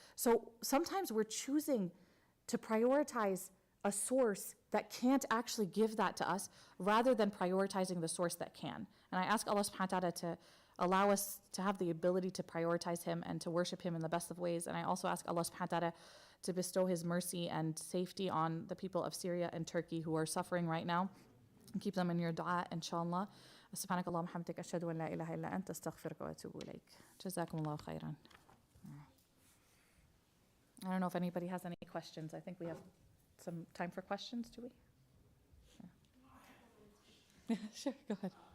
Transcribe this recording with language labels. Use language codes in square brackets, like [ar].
[en] So sometimes we're choosing to prioritize a source that can't actually give that to us rather than prioritizing the source that can. And I ask Allah subhanahu wa ta'ala to allow us to have the ability to prioritize him and to worship him in the best of ways. And I also ask Allah subhanahu wa ta'ala to bestow his mercy and safety on the people of Syria and Turkey who are suffering right now. And keep them in your dua, inshallah. [ar] سبحانك اللهم وبحمدك أشهد أن لا إله إلا أنت أستغفرك وأتوب إليك. جزاكم الله خيرا. [en] I don't know if anybody has any questions. I think we have some time for questions, do we? Yeah. Sure, go ahead.